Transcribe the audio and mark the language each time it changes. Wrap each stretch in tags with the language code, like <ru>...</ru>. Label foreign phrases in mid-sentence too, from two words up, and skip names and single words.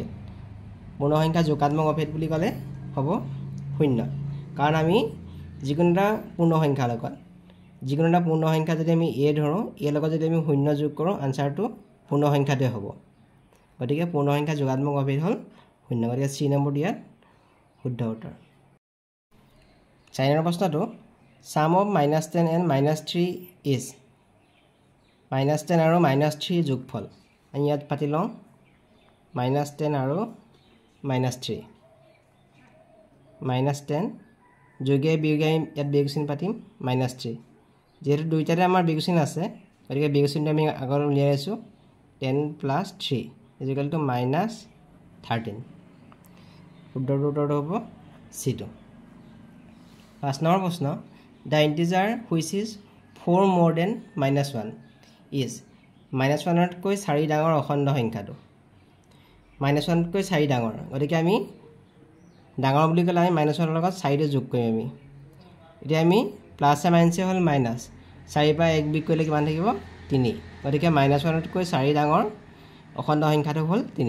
<as>পূৰ্ণ সংখ্যাৰ যোগাত্মক অভেদ বুলি ক'লে হ'ব 0, কাৰণ আমি যিকোনো এটা পূৰ্ণ সংখ্যাৰ লগত যিকোনো এটা পূৰ্ণ সংখ্যা যদি আমি এ ধৰোঁ, এৰ লগত যদি আমি 0 যোগ কৰোঁ, আনচাৰটো পূৰ্ণ সংখ্যাটোৱে হ'ব। গতিকে পূৰ্ণ সংখ্যাৰ যোগাত্মক অভেদ হ'ল 0। গতিকে চি নম্বৰটো ইয়াত শুদ্ধ উত্তৰ। 4 নম্বৰ প্ৰশ্নটো</as> <en>sum of -10 and -3 is,</en> <as>-10 আৰু -3 যোগফল। আমি ইয়াত পাতি লওঁ -10 আৰু -3। -10 যোগে বিয়োগে আমি ইয়াত বিয়োগ চিন পাতিম -3। যিহেতু দুইটাতে আমাৰ বিয়োগ চিন আছে, গতিকে বিয়োগ চিনটো আমি আগত উলিয়াই আছোঁ। 10 + 3 = -13। শুদ্ধ উত্তৰটো হ'ব চিটো। 5 নম্বৰ প্ৰশ্ন</as> <en>the integer which is 4 more than -1 is,</en> <as>-1তকৈ 4 ডাঙৰ অখণ্ড সংখ্যাটো। -1তকৈ 4 ডাঙৰ, গতিকে আমি ডাঙৰ বুলি ক'লে আমি -1ৰ লগত 4টো যোগ কৰিম। আমি এতিয়া আমি প্লাছে মাইনাছে হ'ল মাইনাছ, 4 পৰা 1 বিয়োগ কৰিলে কিমান থাকিব 3, গতিকে -1তকৈ 4 ডাঙৰ অখণ্ড সংখ্যাটো হ'ল 3।</as>